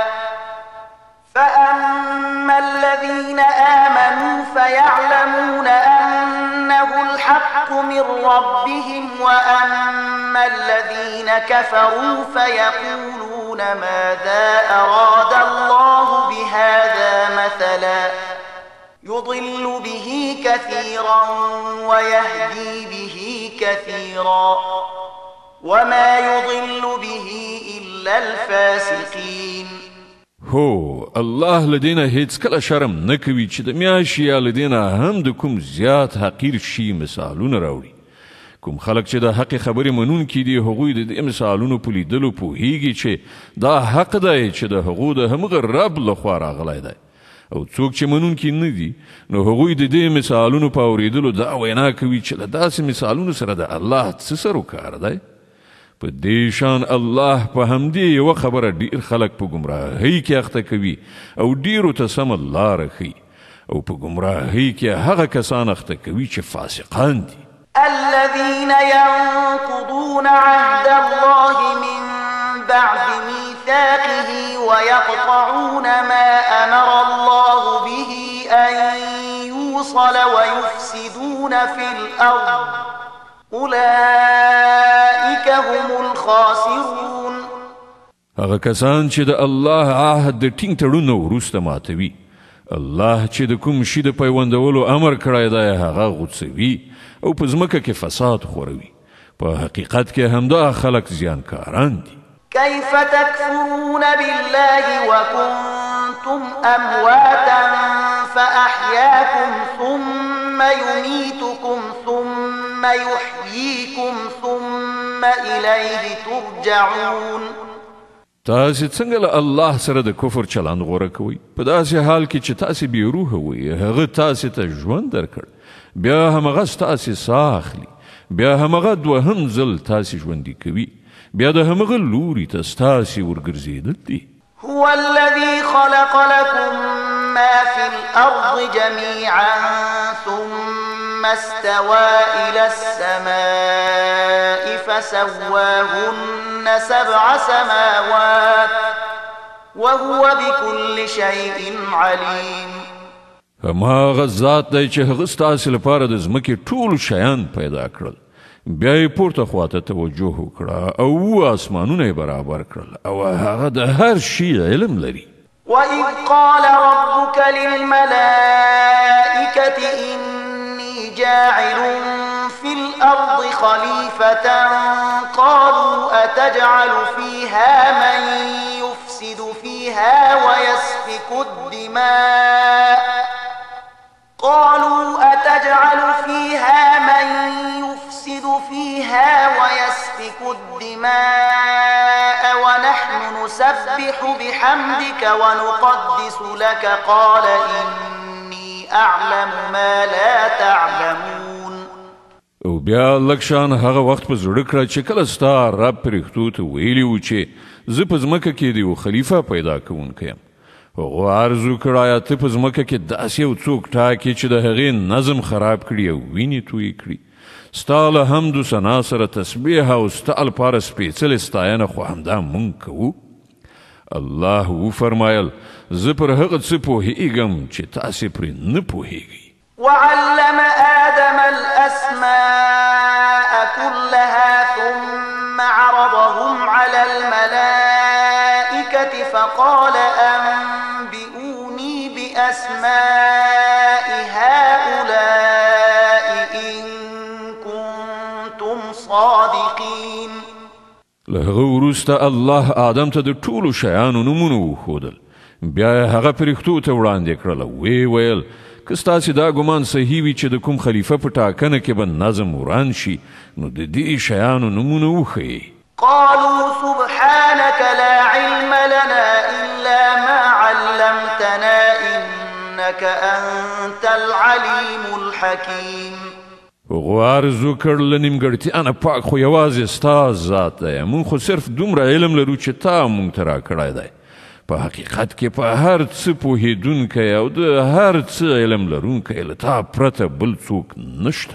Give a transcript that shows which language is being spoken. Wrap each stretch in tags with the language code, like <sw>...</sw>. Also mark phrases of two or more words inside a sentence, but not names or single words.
<ar>فأما الذين آمنوا فيعلمون أنه الحق من ربهم وأما الذين كفروا فيقولون ماذا أراد الله بهذا مثلا يضل به كثيرا ويهدي به كثيرا وما يضل به إلا الفاسقين. هو الله لدينا</ar> <ps>هیڅ کله شرم نه کوي چې د میاشتې یا لدینا هم د کوم زیات حقیر شي مثالونه راوړي. کوم خلک چې د حق خبرې منونکي دي هغوی د دې مثالونو په لیدلو پوهیږي چې دا حق دی چې د هغو د همغه رب لخوا راغلی دی. او څوک چې منونکي نه دي نو هغوی د دې مثالونو په اورېدلو دا وینا کوي چې له داسې مثالونو سره د الله څه سرو کار دی. په دې شان الله په همدې یوه خبره ډېر خلک په ګمراهۍ کې اخته کوي او ډېرو ته سمه لاره ښیي او په ګمراهۍ کې هغه کسان اخته کوي چې فاسقان دي.</ps> <ar>الذين ينقضون عهد الله من بعد ميثاقه ويقطعون ما أمر الله به أن يوصل ويفسدون في الأرض أولئك هم الخاسرون.</ar> <ps>هغه کسان چې د الله عهد د ټینګ تړون وروسته ماتوي الله چې د کوم شي د پیوندولو امر کړی دی هغه غوڅوي او په ځمکه کې فساد خوروي. په حقیقت کې همدا خلک زیانکاران دي.</ps> <ar>كيف تكفرون بالله وكنتم أمواتا فأحياكم ثم يميتكم ثم يحييكم ثم إليه ترجعون.</ar> <ps>تاسې څنګه له الله سره د کفر چلند غوره کوئ په داسې حال کې چې تاسې بې روحه وئ هغه تاسې ته ژوند درکړ بیا همغه ستاسې ساه اخلي بیا همغه دوهم ځل تاسې ژوندي کوي بیا د همغه لوري ته ستاسې ورګرځېدل دي.</ps> <ar>هو الذي خلق لكم ما في الأرض جميعا ثم استوى إلى السماء فسواهن 7 سماوات وهو بكل شيء عليم.</ar> <ps>هماغه ذات دی چې هغه ستاسې لپاره د ځمکې ټول شیان پیدا کړل بیا یې پورته خواته توجه وکړه او آسمانونه یې برابر کړل او هغه د هر شي علم لري.</ps> <ar>وَإِذْ قَالَ رَبُّكَ لِلْمَلَائِكَةِ إِنِّي جَاعِلٌ فِي الْأَرْضِ خَلِيفَةً قَالُوا أَتَجْعَلُ فِيهَا مَن يُفْسِدُ فِيهَا وَيَسْفِكُ الدماء قالوا أتجعل فيها من يفسد فيها ويسفك الدماء ونحن نسبح بحمدك ونقدس لك قال إني أعلم ما لا تعلمون.</ar> <ps>او بیا لکشان هغه وخت په زړه کړه چې کله ستا رب پرښتو ته ویلي و چې زه په ځمکه کې د یو خلیفه پیدا کوونکی یم. هغو عرض وکړ آیا ته په ځمکه کې داسې یو څوک ټاکې چې د هغې نظم خراب کړي او وینې تویې کړي. ستا له حمد و ثنا سره تسبیح او ستا لپاره سپېڅلې ستاینه خو همدا مونږ کوو. الله وفرمایل زه پر هغه څه پوهېږم چې تاسې پرې نه پوهېږئ.</ps> <ar>وعلم آدم الأسماء كلها ثم عرضهم على الملائكة فقال أنبئوني بأسماء هؤلاء إن كنتم صادقين.</ar> <ps>له هغه وروسته الله آدم ته د ټولو شیانو نومونه وښودل. بیا یې هغه پرښتو ته وړاندې کړله. ویې ویل که ستاسې دا ګمان صحیح وي چې د کوم خلیفه په ټاکنه کې به نظم وران شي نو د دې شیانو نومونه وښیئ.</ps> <ar>قالوا سبحانك لا علم لنا إلا ما علمتنا إنك أنت العليم الحكيم.</ar> <ps>هغو عرض وکړ له نیمګړتیا نه پاک خو یوازې ستا ذات دی. مونږ خو صرف دومره علم لرو چې تا مونږ ته راکړی دی. په حقیقت کې په هر څه پوهېدونکی او د هر څه علم لرونکی له تا پرته بل څوک نشته.</ps>